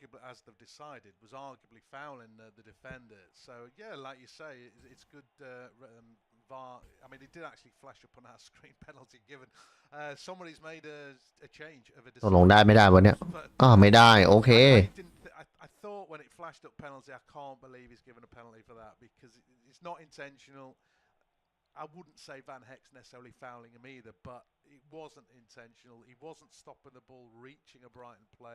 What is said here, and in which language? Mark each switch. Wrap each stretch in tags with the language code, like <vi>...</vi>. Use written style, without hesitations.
<en>as they've decided, was arguably fouling the defender. So yeah, like you say, it's good VAR. I mean, it did actually flash up on our screen. Penalty given. Somebody's made a change of a decision.</en> <th>ตกลงได้ไม่ได้วะเนี่ยไม่ได้โอเค</th> <en>I thought when it flashed up penalty, I can't believe he's given a penalty for that because it's not intentional. I wouldn't say Van Hecke's necessarily fouling him either, but it wasn't intentional. He wasn't stopping the ball reaching a Brighton player.</en>